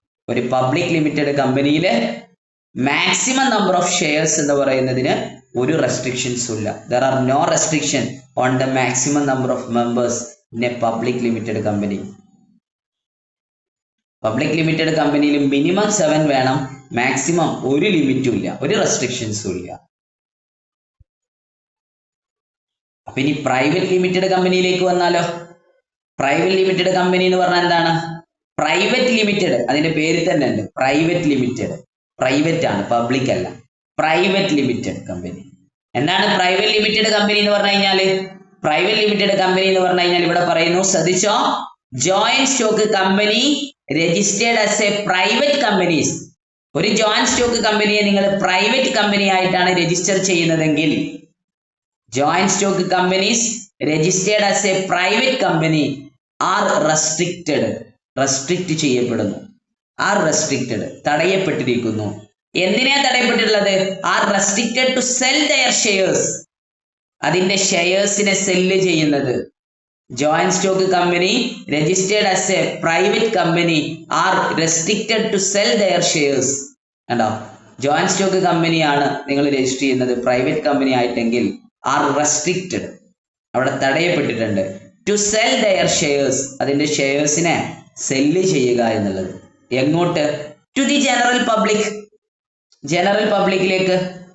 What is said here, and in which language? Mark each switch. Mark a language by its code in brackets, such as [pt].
[ml] ഒരു public limited കമ്പനിയിലെ maximum number of shares എന്ന് പറയുന്നതിന് ഒരു റെസ്ട്രിക്ഷൻസും ഇല്ല. [en] there are no restriction on the maximum number of members in a public limited company. [ml] Public limited കമ്പനിയിൽ minimum 7 വേണം, മാക്സിമം ഒരു ലിമിറ്റും ഇല്ല, ഒരു റെസ്ട്രിക്ഷൻസും ഇല്ല. അപ്പൊ ഇനി പ്രൈവറ്റ് ലിമിറ്റഡ് കമ്പനിയിലേക്ക് വന്നാലോ? പ്രൈവറ്റ് ലിമിറ്റഡ് കമ്പനി എന്ന് പറഞ്ഞാൽ എന്താണ്? പ്രൈവറ്റ് ലിമിറ്റഡ്, അതിന്റെ പേര് തന്നെ ഉണ്ട്, പ്രൈവറ്റ് ലിമിറ്റഡ്. പ്രൈവറ്റ് ആണ്, പബ്ലിക് അല്ല. Private limited company. എന്താണ് പ്രൈവറ്റ് ലിമിറ്റഡ് കമ്പനി എന്ന് പറഞ്ഞു കഴിഞ്ഞാല്? പ്രൈവറ്റ് ലിമിറ്റഡ് കമ്പനി എന്ന് പറഞ്ഞു കഴിഞ്ഞാൽ ഇവിടെ പറയുന്നു, ശ്രദ്ധിച്ചോ, joint stock company [en] Registered as a private companies. [ml] ഒരു ജോയിന്റ് സ്റ്റോക്ക് കമ്പനിയെ നിങ്ങൾ പ്രൈവറ്റ് കമ്പനി ആയിട്ടാണ് രജിസ്റ്റർ ചെയ്യുന്നതെങ്കിൽ, [en] joint stock companies registered as a private company are restricted. [ml] restrict ചെയ്യപ്പെടുന്നു. [en] are restricted, [ml] തടയപ്പെട്ടിരിക്കുന്നു. എന്തിനാ തടയപ്പെട്ടിട്ടുള്ളത്? [en] are restricted to sell their shares. [ml] അതിന്റെ ഷെയർസിനെ cell ചെയ്യുന്നത്. [en] joint stock company registered as a private company are restricted to sell their shares. [ml] കണ്ടോ? joint stock company ആണ് നിങ്ങൾ register ചെയ്യുന്നത് private company ആയിട്ടെങ്കിൽ [en] are restricted, [ml] അവിടെ തടയപ്പെട്ടിട്ടുണ്ട്. [en] to sell their shares, [ml] അതിന്റെ ഷെയർസിനെ cell ചെയ്യുക എന്നുള്ളത്. എങ്ങോട്ട്? [en] to the general public, [ml] general പബ്ലിക്കിലേക്ക്.